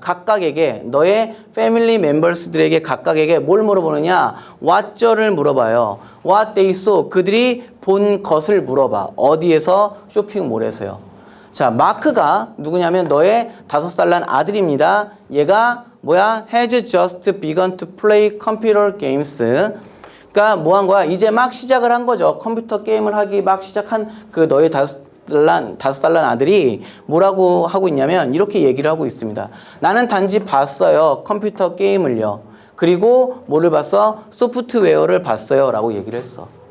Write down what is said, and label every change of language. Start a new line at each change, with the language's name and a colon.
Korean: 각각에게, 너의 패밀리 멤버스들에게 각각에게 뭘 물어보느냐? what를 물어봐요. what they saw, 그들이 본 것을 물어봐. 어디에서? 쇼핑몰에서요. 자, 마크가 누구냐면 너의 5살 난 아들입니다. 얘가 뭐야?
English: has just begun to play computer games.
Korean: 그러니까 뭐 한 거야? 이제 막 시작을 한 거죠. 컴퓨터 게임을 하기 막 시작한 그 너의 5살 난 아들이 뭐라고 하고 있냐면 이렇게 얘기를 하고 있습니다. 나는 단지 봤어요. 컴퓨터 게임을요. 그리고 뭐를 봤어? 소프트웨어를 봤어요. 라고 얘기를 했어.